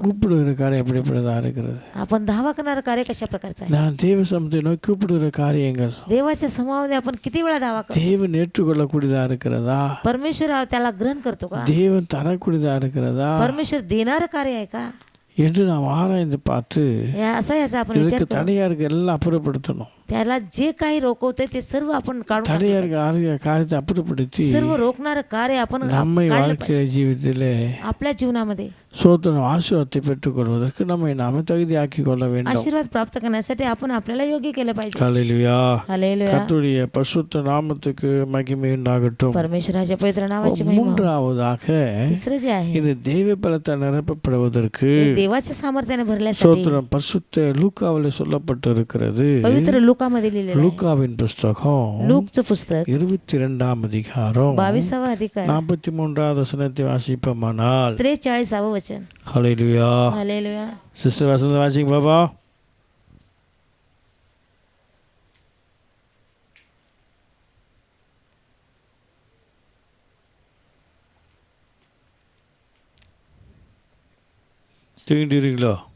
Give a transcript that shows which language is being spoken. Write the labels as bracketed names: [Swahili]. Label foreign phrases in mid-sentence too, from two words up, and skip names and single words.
[Tamil] கூப்பிடுகிற காரியம் எப்படிப்பட்டதாக இருக்கிறது. [Marathi] आपण धावा करणारं कार्य कशा प्रकारचं आहे. [Tamil] நான் தேவ சமத்தை நோக்கி கூப்பிடுகிற காரியங்கள் [Marathi] देवाच्या समूहामध्ये आपण किती वेळा धावा करतो. [Tamil] தேவன் ஏற்றுக்கொள்ளக்கூடியதா இருக்கிறதா, [Marathi] परमेश्वर त्याला ग्रहण करतो का. [Tamil] தேவன் தரக்கூடியதா இருக்கிறதா [Marathi] परमेश्वर देणारं कार्य आहे का. [Tamil] என்று நாம் ஆராய்ந்து பார்த்து [Marathi] असा याचा आपण [Tamil] இதுக்கு [Marathi] विचार करू. [Tamil] தடையா இருக்க எல்லாம் அப்புறப்படுத்தணும். [Marathi] त्याला जे काही रोखवते ते सर्व आपण काढून [Tamil] தடையா [Marathi] टाकलं [Tamil] இருக்க காரியத்தை அப்புறப்படுத்தி [Marathi] पाहिजे. सर्व रोखणारं कार्य आपण [Tamil] நம்மை [Marathi] काढलं [Tamil] வாழ்க்கையில ஜீவித்திலே [Marathi] पाहिजे. आपल्या जीवनामध्ये [Tamil] சோதனம் ஆசீர்வாதத்தை பெற்றுக்கொள்வதற்கு நம்மை நாமே தகுதியாக்கி கொள்ள வேண்டும். [Marathi] आशीर्वाद प्राप्त करण्यासाठी आपण आपल्याला योग्य केलं पाहिजे. [Tamil] ஹல்லேலூயா. [Marathi] हालेलुया. [Tamil] கர்த்தருடைய பரிசுத்த நாமத்துக்கு மகிமை உண்டாகட்டும். [Marathi] परमेश्वराच्या पवित्र नावाची महिमा. [Tamil] மூன்றாவதாக [Marathi] तिसरं जे आहे [Tamil] இந்த தெய்வ பலத்தால் நிரப்பப்படுவதற்கு [Marathi] ते देवाच्या सामर्थ्याने भरल्यासाठी [Tamil] சோத்திரம் பரிசுத்த லூக்காவிலே சொல்லப்பட்டிருக்கிறது. [Marathi] पवित्र लूकामध्ये लिहिलेलं आहे. [Tamil] லூக்காவின் புஸ்தகம் [Marathi] लूकचं पुस्तक [Tamil] 22 அதிகாரம் [Marathi] 22वा अधिकार [Tamil] 43வது வசனத்தை வாசிப்போமானால். [Marathi] 43व वचन. [Tamil] ஹல்லேலூயா. [Marathi] हालेलुया. [Tamil] சிஸ்டர் வசந்த வாசிங்க பாபா. தூங்கிட்டீங்களோ?